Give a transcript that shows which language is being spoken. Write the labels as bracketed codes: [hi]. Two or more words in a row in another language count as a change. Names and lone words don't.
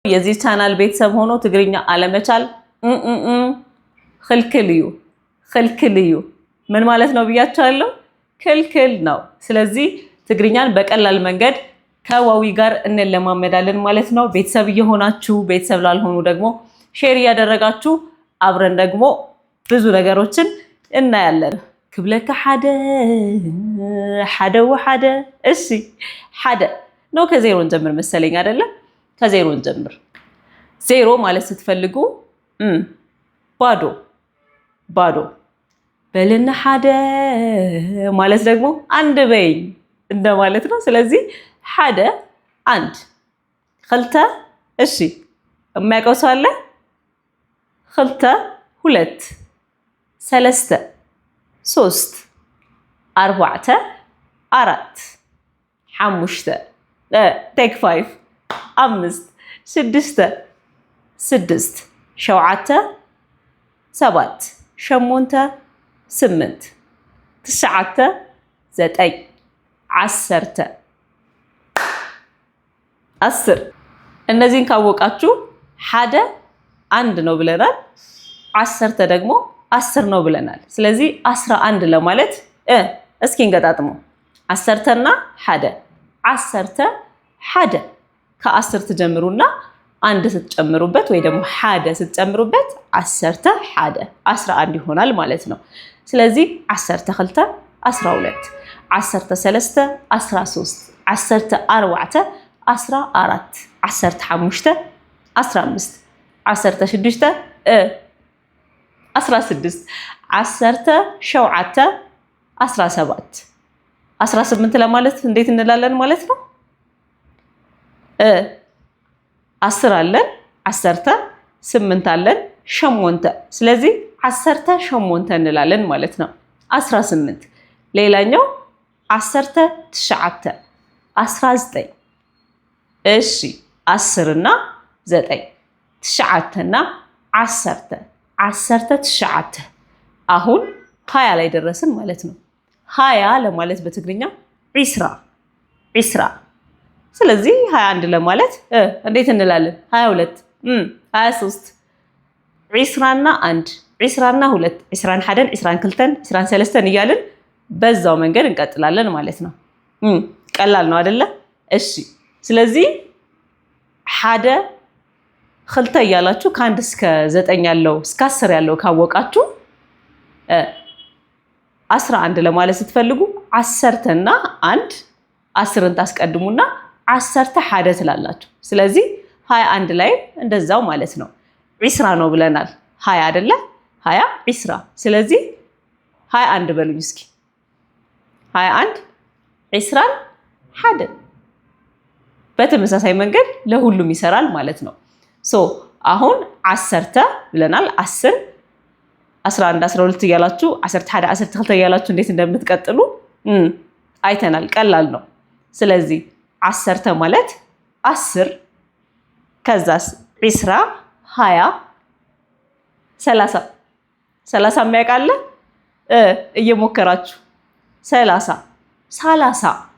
[am] የዚህ ቻናል ቤተሰብ ሆኖ ትግርኛ አለመቻል ክልክልዩ ምን ማለት ነው ብያችኋለሁ? ክልክል ነው። ስለዚህ ትግርኛን በቀላል መንገድ ከዋዊ ጋር እንለማመዳለን ማለት ነው። ቤተሰብ እየሆናችሁ ቤተሰብ ላልሆኑ ደግሞ ሼር እያደረጋችሁ አብረን ደግሞ ብዙ ነገሮችን እናያለን። [ti] ክብለከ ሓደ ወሓደ [am] እሺ ሓደ ነው። ከዜሮ እንጀምር መሰለኝ አይደለ? ከዜሮ እንጀምር። ዜሮ ማለት ስትፈልጉ ባዶ ባዶ በልና ሓደ ማለት ደግሞ አንድ በይ እንደማለት ነው። ስለዚህ ሓደ አንድ ክልተ እሺ የሚያውቀው ሰው አለ? [ti] ክልተ ሁለት ሰለስተ ሶስት አርባዕተ አራት ሓሙሽተ [en] take five [ti] አምስት ሽድሽተ ስድስት ሸውዓተ ሰባት ሸሞንተ ስምንት ትሽዓተ ዘጠኝ ዓሰርተ [am] አስር። እነዚህን ካወቃችሁ ሓደ አንድ ነው ብለናል። ዓሰርተ ደግሞ 10 ነው ብለናል። ስለዚህ 11 ለማለት እስኪ እንገጣጥመው። [ti] ዓሰርተና ሓደ ዓሰርተ ሓደ [am] ከ10 ትጀምሩና አንድ ስትጨምሩበት ወይ ደግሞ ሓደ ስትጨምሩበት [ti] ዓሰርተ ሓደ [am] 11 ይሆናል ማለት ነው። ስለዚህ [ti] ዓሰርተ ክልተ 12 ዓሰርተ ሰለስተ 13 ዓሰርተ አርባዕተ 14 ዓሰርተ ሓሙሽተ 15 ዓሰርተ ሽዱሽተ 16 ዓሰርተ ሸውዓተ [am] 17 18 ለማለት እንዴት እንላለን ማለት ነው? 10 አለን፣ ዓሰርተ 8 አለን፣ ሸሞንተ። ስለዚህ [ti] ዓሰርተ ሸሞንተ [am] እንላለን ማለት ነው። 18 ሌላኛው [ti] ዓሰርተ ትሽዓተ [am] 19 እሺ 10 እና 9 [ti] ትሽዓተና 10 ዓሰርተ ትሽዓተ [am] አሁን 20 ላይ ደረስን ማለት ነው። 20 ለማለት በትግርኛ ዒስራ። ስለዚህ 21 ለማለት እንዴት እንላለን? 22 23 [ti] ዒስራና 1 ዒስራና 2 ዒስራን 1 ዒስራን 2 ዒስራን 3 [am] እያልን በዛው መንገድ እንቀጥላለን ማለት ነው። ቀላል ነው አይደለ? እሺ ስለዚህ ሓደ ክልተ እያላችሁ ከ1 እስከ 9 ያለው እስከ 10 ያለው ካወቃችሁ 11 ለማለት ስትፈልጉ 10 እና 1 10ን ታስቀድሙና 10 ሓደ ትላላችሁ። ስለዚህ 21 ላይ እንደዛው ማለት ነው። ዒስራ ነው ብለናል። 20 አይደለ? 20 ዒስራ። ስለዚህ 21 በሉኝ እስኪ 21 [ti] ዒስራን ሓደ። [am] በተመሳሳይ መንገድ ለሁሉም ይሰራል ማለት ነው። አሁን 10 ብለናል። 10 11 12 እያላችሁ 11 12 እያላችሁ እንዴት እንደምትቀጥሉ አይተናል። ቀላል ነው። ስለዚህ 10 ማለት 10 ከዛስ ዒስራ 20 30 30 የሚያውቃለ እየሞከራችሁ 30